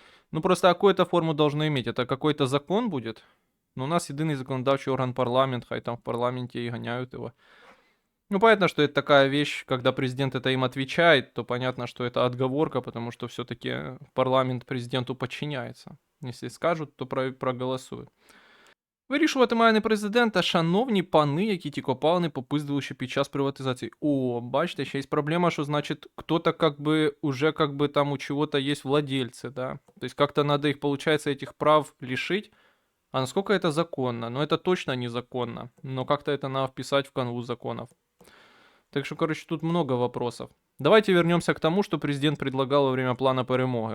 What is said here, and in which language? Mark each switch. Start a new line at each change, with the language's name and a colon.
Russian: Ну, просто какую-то форму должно иметь. Это какой-то закон будет. Но у нас единый законодательный орган парламент,
Ukrainian: хай там
Russian: в парламенте и гоняют его. Ну, понятно, что это такая вещь, когда президент это им отвечает, то понятно, что это отговорка, потому что все-таки парламент президенту подчиняется. Если скажут, то проголосуют.
Ukrainian: Вирішувати має не президент, а шановні пани, які ті копалини попиздили ще під час приватизації. О, бачите, ще є проблема, що,
Russian: значит, кто-то как бы уже как бы там у чего-то есть владельцы, да. То есть как-то надо их, получается, этих прав лишить. А насколько это законно? Ну, это точно незаконно. Но как-то это надо вписать в канву законов. Так что, короче, тут много вопросов. Давайте вернемся к тому, что президент предлагал во время плана перемоги.